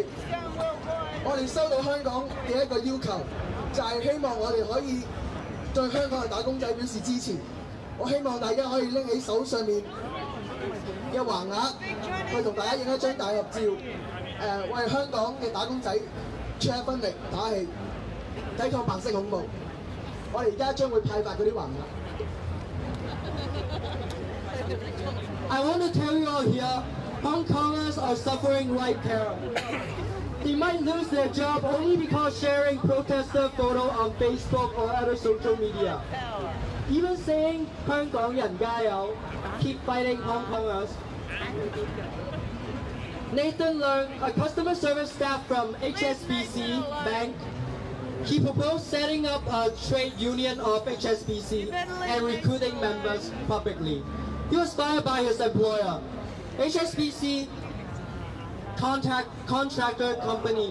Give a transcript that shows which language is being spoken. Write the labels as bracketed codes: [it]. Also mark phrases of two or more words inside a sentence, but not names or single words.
[yue] 我哋收到香港嘅一個要求，就係希望我哋可以對香港嘅打工仔表示支持。我希望大家可以拎起手上面嘅橫額，去同大家影一張大合照，為香港嘅打工仔出一分力打氣，抵抗白色恐怖。我哋而家將會派發嗰啲橫額。 [en] I want to tell you all here, Hong Kongers are suffering right terror. They might lose their job only because sharing protester photo on Facebook or other social media. Even saying [yue] 香港人加油, [en] keep fighting Hong Kongers. Nathan Leung, a customer service staff from HSBC Bank, he proposed setting up a trade union of HSBC and recruiting members publicly. He was fired by his employer. HSBC contractor company.